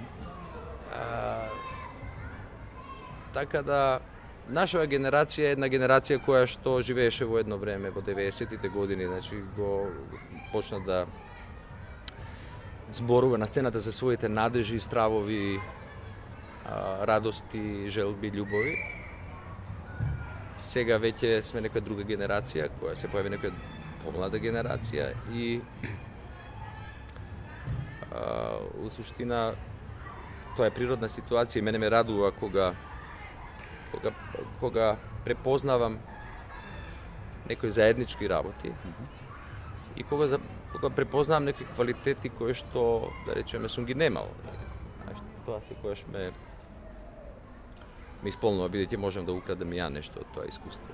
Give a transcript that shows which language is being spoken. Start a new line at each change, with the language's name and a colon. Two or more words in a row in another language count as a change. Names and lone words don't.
Macedonian: Така да нашава генерација е една генерација која што живееше во едно време во 90-тите години, значи го почна да зборува на сцената за своите надежи, стравови, радости, желби, љубови. Сега веќе сме некоја друга генерација, која се појави некоја помлада генерација и
Serbian: U suština, to je prirodna situacija
Macedonian: i mene me radува кога препознавам некои заеднички работи и кога препознавам некои квалитети кои што, да речеме, сум ги немал. Тоа секогаш ме исполнува, бидејќи можем да украдам и ја нешто од тоа искуство.